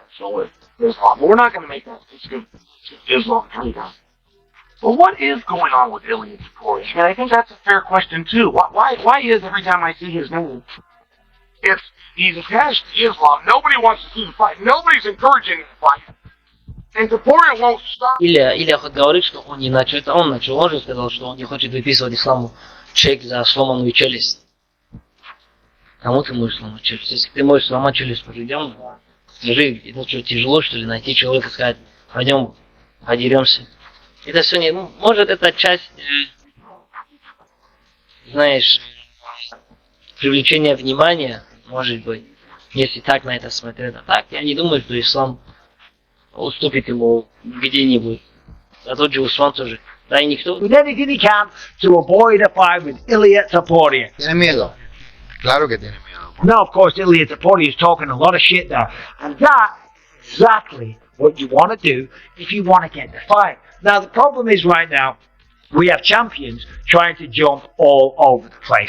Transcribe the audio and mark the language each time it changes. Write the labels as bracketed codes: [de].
[en] So with Islam. But we're not going to make that. It's good. Islam every time. But what is going on with Ilia Topuria? And I think that's a fair question too. Why is every time I see his name, if he's attached to Islam, nobody wants to see the fight. Nobody's encouraging the fight. And Topuria won't stop. [ru] Илья хоть говорит, что он не начал, это он начал, он же сказал, что он не хочет выписывать исламу чек за сломанную челюсть. Кому ты можешь сломать челюсть? Если ты можешь сломать челюсть, пойдем, скажи, это что, тяжело, что ли, найти человека, сказать, пойдем, подеремся. Это все не, может, это часть, знаешь, привлечения внимания, может быть, если так на это смотреть. А так, я не думаю, что ислам уступит ему где-нибудь. А тот же Усман тоже. Да и никто. [en] He did anything he can to avoid a fight with Ilia Topuria. [es] Tiene miedo. Claro que tiene miedo. [en] Now, of course, Ilia Topuria is talking a lot of shit there. And that's exactly what you want to do if you want to get the fight. Now, the problem is right now, we have champions trying to jump all over the place.